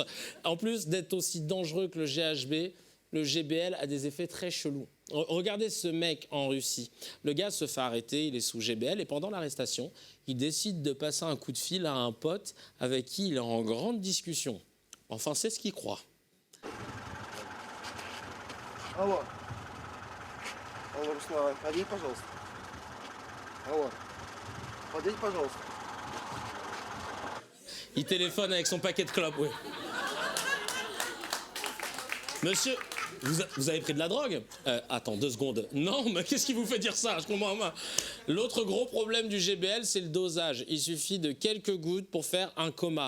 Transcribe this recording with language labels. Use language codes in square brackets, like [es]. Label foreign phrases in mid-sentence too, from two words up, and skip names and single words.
[fr] En plus d'être aussi dangereux que le GHB, le GBL a des effets très chelous. Regardez ce mec en Russie. Le gars se fait arrêter, il est sous GBL et pendant l'arrestation, il décide de passer un coup de fil à un pote avec qui il est en grande discussion. Enfin, c'est ce qu'il croit. [ru] Алло. Алло, Руслан, подъедь, пожалуйста. Алло. Подъедь, пожалуйста. [fr] Il téléphone avec son paquet de clopes, oui. Monsieur, vous avez pris de la drogue? Attends, 2 secondes. Non, mais qu'est-ce qui vous fait dire ça? Je comprends pas. L'autre gros problème du GBL, c'est le dosage. Il suffit de quelques gouttes pour faire un coma.